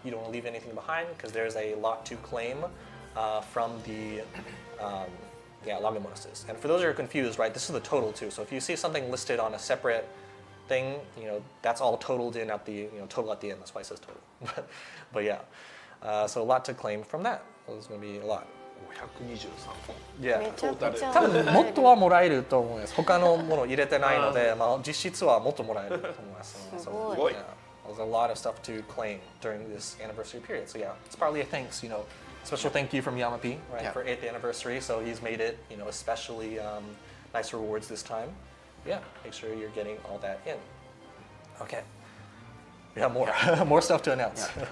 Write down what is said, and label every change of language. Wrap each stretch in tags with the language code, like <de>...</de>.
<en>You don't want to leave anything behind because there's a lot to claim. From the login bonuses. And for those who are confused, right, this is the total too. So if you see something listed on a separate thing, that's all totaled in at the total at the end. That's why it says total. but yeah, so a lot to claim from that. So there's going to be a lot. 523 Yeah.</en> <ja>めちゃくちゃ多分もっとはもらえると思います。他のもの入れてないので、実質はもっともらえると思います。すごい。</ja> <en>So, yeah, there's a lot of stuff to claim during this anniversary period. So yeah, it's probably a thanks, special thank you from Yama-P, right, for 8th anniversary. So he's made it, especially nice rewards this time. Yeah, make sure you're getting all that in. Okay. We have more, more stuff to announce.</en>